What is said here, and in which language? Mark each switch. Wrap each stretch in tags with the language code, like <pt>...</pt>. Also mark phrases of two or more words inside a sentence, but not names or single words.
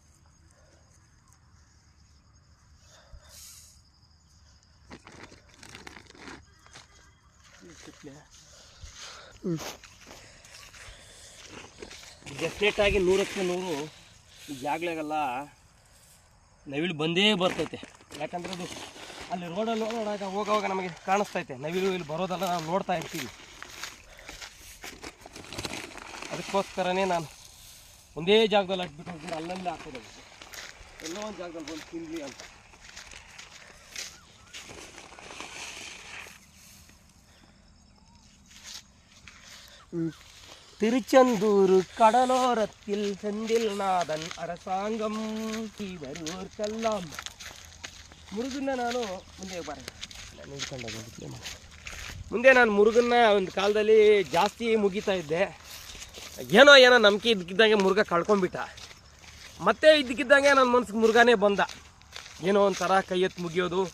<kn>ಡೆಫಿನೆಟಾಗಿ 100ಕ್ಕೆ 100 ಈ ಜಾಗಗಳಿಗೆಲ್ಲ ನವಿಲು ಬಂದೇ ಬರ್ತೈತೆ. ಯಾಕಂದರೆ ಅದು ಅಲ್ಲಿ ರೋಡಲ್ಲಿ ಹೋಗೋವಾಗ ನಮಗೆ ಕಾಣಿಸ್ತೈತೆ ನವಿಲು ಇಲ್ಲಿ ಬರೋದೆಲ್ಲ ನಾವು ನೋಡ್ತಾ ಇರ್ತೀವಿ. ಅದಕ್ಕೋಸ್ಕರನೇ ನಾನು ಒಂದೇ ಜಾಗದಲ್ಲಿ ಹಾಕ್ಬಿಟ್ಟು ಹೋಗ್ತೀನಿ, ಅಲ್ಲಲ್ಲೇ ಹಾಕೋದು. ಎಲ್ಲೋ ಒಂದು ಜಾಗದಲ್ಲಿ ಬಂದು ತಿನ್ನಲಿ ಅಂತ.</kn> <ta>திருச்செந்தூர் கடலோரத்தில் செந்தில் நாதன் அரசாங்கம் வருவோர்க்கெல்லாம்</ta> <kn>ಮುರುಗನ್ನ ನಾನು ಮುಂದೆ ನಾನು ಮುರುಗನ್ನ ಒಂದು ಕಾಲದಲ್ಲಿ ಜಾಸ್ತಿ ಮುಗಿತಾ ಇದ್ದೆ. ಏನೋ ನಂಬಿಕೆ ಇದ್ದಕ್ಕಿದ್ದಂಗೆ ಮುರುಘ ಕಳ್ಕೊಂಡ್ಬಿಟ್ಟ. ಮತ್ತೆ ಇದ್ದಕ್ಕಿದ್ದಂಗೆ ನನ್ನ ಮನ್ಸಿಗೆ ಮುರುಘನೇ ಬಂದ. ಏನೋ ಒಂಥರ ಕೈ ಎತ್ತು ಮುಗಿಯೋದು.</kn>